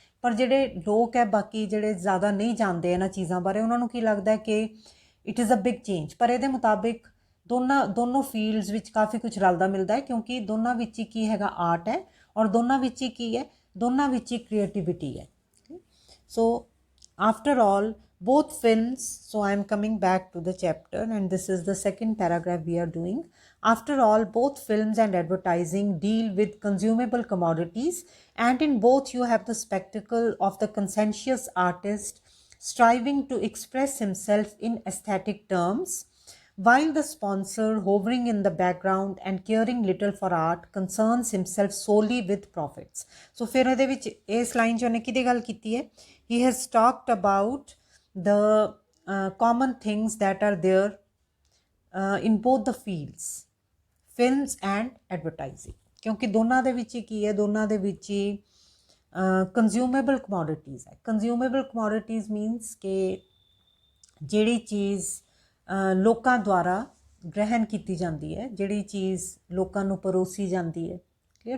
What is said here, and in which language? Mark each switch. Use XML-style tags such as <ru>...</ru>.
<pa>ਪਰ ਜਿਹੜੇ ਲੋਕ ਹੈ ਬਾਕੀ ਜਿਹੜੇ ਜ਼ਿਆਦਾ ਨਹੀਂ ਜਾਣਦੇ ਇਹਨਾਂ ਚੀਜ਼ਾਂ ਬਾਰੇ, ਉਹਨਾਂ ਨੂੰ ਕੀ ਲੱਗਦਾ ਕਿ</pa> <en>It is a big change.</en> <pa>ਪਰ ਇਹਦੇ ਮੁਤਾਬਿਕ ਦੋਨੋਂ ਫੀਲਡਸ ਵਿੱਚ ਕਾਫੀ ਕੁਝ ਰਲਦਾ ਮਿਲਦਾ ਹੈ, ਕਿਉਂਕਿ ਦੋਨਾਂ ਵਿੱਚ ਹੀ ਕੀ ਹੈਗਾ ਆਰਟ ਹੈ, ਔਰ ਦੋਨਾਂ ਵਿੱਚ ਹੀ ਕੀ ਹੈ, ਦੋਨਾਂ ਵਿੱਚ ਹੀ ਕ੍ਰੀਏਟਿਵਿਟੀ ਹੈ।</pa> <en>So after all, both films, so I am coming back to the chapter and this is the second paragraph we are doing. After all, both films and advertising deal with consumable commodities, and in both you have the spectacle of the conscientious artist striving to express himself in aesthetic terms, while the sponsor, hovering in the background and caring little for art, concerns himself solely with profits.</en> <pa>So ਫਿਰ ਇਹਦੇ ਵਿੱਚ ਇਸ line 'ਚ ਉਹਨੇ ਕਿਹਦੀ ਗੱਲ ਕੀਤੀ ਹੈ?</pa> <en>He has talked about the common things that are there in both the fields, films and advertising.</en> <pa>ਕਿਉਂਕਿ ਦੋਨਾਂ ਦੇ ਵਿੱਚ ਹੀ ਕੀ ਹੈ, ਦੋਨਾਂ ਦੇ ਵਿੱਚ ਹੀ ਕੰਜ਼ਿਊਮੇਬਲ ਕਮੋਡਿਟੀਜ਼ ਹੈ। ਕੰਜ਼ਿਊਮੇਬਲ ਕਮੋਡਿਟੀਜ਼ ਮੀਨਸ ਕਿ ਜਿਹੜੀ ਚੀਜ਼ ਲੋਕਾਂ ਦੁਆਰਾ ਗ੍ਰਹਿਣ ਕੀਤੀ ਜਾਂਦੀ ਹੈ, ਜਿਹੜੀ ਚੀਜ਼ ਲੋਕਾਂ ਨੂੰ ਪਰੋਸੀ ਜਾਂਦੀ ਹੈ। ਕਲੀਅਰ?</pa>